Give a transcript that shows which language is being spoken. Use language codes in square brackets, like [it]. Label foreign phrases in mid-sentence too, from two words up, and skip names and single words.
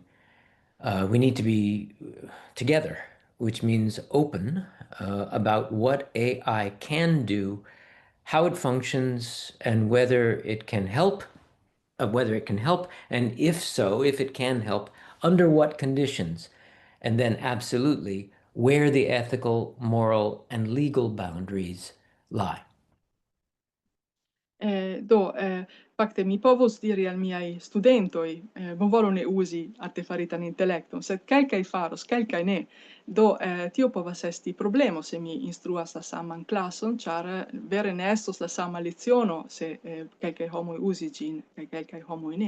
[en] We need to be together, which means open about what AI can do, how it functions, and whether it can help, and if so, if it can help, under what conditions, and then absolutely where the ethical, moral, and legal boundaries lie. [eo] Fakte mi povus diri al miaj studentoj, bonvolu ne uzi artefaritan intelekton, sed kelkaj faros, kelkaj ne. Tio povas esti problemo se mi instruas la saman klason, ĉar vere ne estos la sama leciono se kelkaj homoj uzi ĝin kaj kelkaj homoj ne.